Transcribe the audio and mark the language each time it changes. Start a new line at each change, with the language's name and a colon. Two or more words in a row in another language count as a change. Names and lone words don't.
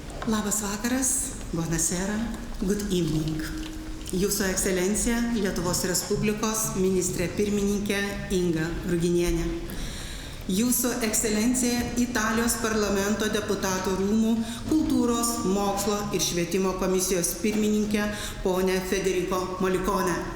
Lithuanian: Labas vakaras,
Italian: buonasera,
English: good evening.
Lithuanian: Jūsų ekscelencija Lietuvos Respublikos ministrė pirmininkė Inga Ruginienė. Jūsų ekscelencija Italijos parlamento deputatų rūmų kultūros, mokslo ir švietimo komisijos pirmininkė ponė Federico Molicone.